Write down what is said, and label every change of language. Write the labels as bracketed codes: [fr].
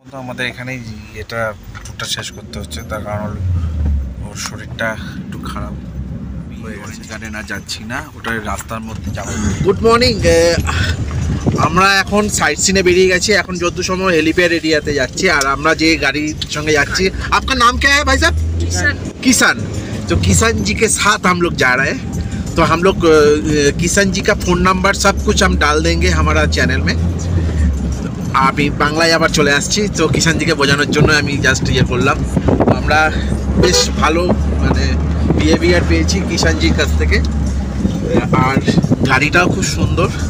[bn] তো আমাদের এখানেই এটা টুরটা শেষ করতে হচ্ছে, তার কারণ ওর শরীরটা একটু খারাপ অরেঞ্জ গার্ডেন আর যাচ্ছি না, ওটা রাস্তার মধ্যে যাবো। গুড মর্নিং, আমরা এখন সাইট সিনে বেরিয়ে গেছি, এখন যত সময় হেলিপ্যাড এরিয়াতে যাচ্ছি। আর আমরা যে গাড়ির সঙ্গে যাচ্ছি, আপনার নাম [hi] क्या है भाई साहब? किसान। तो किसान जी के साथ हम लोग जा रहे हैं। तो हम लोग किसान जी का फ़ोन नंबर सब कुछ हम डाल देंगे हमारा चैनल में। [bn] আমি বাংলায় আবার চলে আসছি, তো কিষান জিকে বোঝানোর জন্য আমি জাস্ট ইয়ে করলাম। আমরা বেশ ভালো মানে বিহেভিয়ার পেয়েছি কিষানজির কাছ থেকে, আর গাড়িটাও খুব সুন্দর।